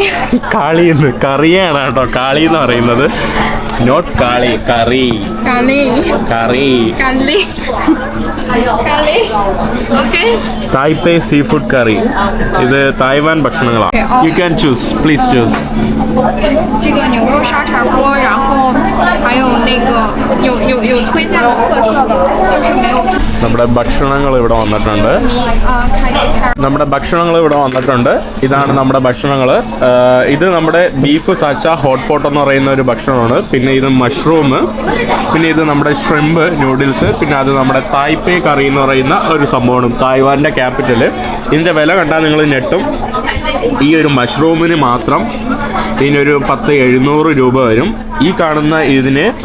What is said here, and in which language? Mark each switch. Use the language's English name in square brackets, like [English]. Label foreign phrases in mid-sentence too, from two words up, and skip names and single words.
[Malayalam] കാളി എന്ന് കറിയാണ് കേട്ടോ കാളി എന്ന് പറയുന്നത് നോട്ട് കാളി കറി [English] Curry. [Malayalam] കറി [English] Curry. Curry. Okay. തായ്പേ sea food curry ഇത് തായ്വാൻ ഭക്ഷണങ്ങളാണ് you can choose please choose [Chinese] 这个牛肉沙茶锅，然后还有那个有推荐的特色的，就是没有。 [Malayalam] നമ്മുടെ ഭക്ഷണങ്ങൾ ഇവിടെ വന്നിട്ടുണ്ട് ഇതാണ് നമ്മുടെ ഭക്ഷണങ്ങൾ ഇത് നമ്മുടെ [English] beef sacha hot pot [Malayalam] എന്ന് പറയുന്ന ഒരു ഭക്ഷണമാണ് പിന്നെ ഇത് മഷ്റൂം പിന്നെ ഇത് നമ്മുടെ [English] shrimp noodles [Malayalam] പിന്നെ അത് നമ്മുടെ തായ്പേ കറി എന്ന് പറയുന്ന ഒരു സംഭവമാണ് തായ്വാൻ്റെ ക്യാപിറ്റൽ ഇതിൻ്റെ വില കണ്ടാൽ നിങ്ങൾ ഞെട്ടും ഈ ഒരു മഷ്റൂമിന് മാത്രം ഇതിനൊരു 700 രൂപ വരും ഈ കാണുന്ന ഇതിന്